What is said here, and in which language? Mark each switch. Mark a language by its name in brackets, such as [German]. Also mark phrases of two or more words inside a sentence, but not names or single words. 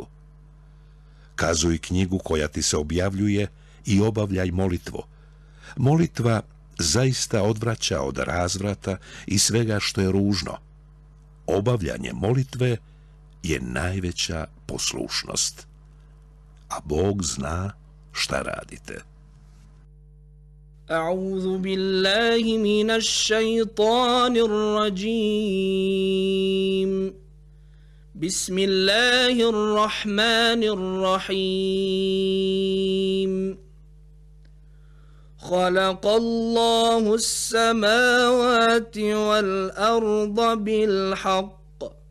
[Bosnian] Kazuj knjigu koja ti se objavljuje i obavljaj molitvu. Molitva zaista odvraća od razvrata i svega što je ružno. Obavljanje molitve je najveća poslušnost. A Bog zna šta radite. [Arabic] أعوذ بالله من الشيطان الرجيم بسم الله الرحمن الرحيم خلق الله السماوات والأرض بالحق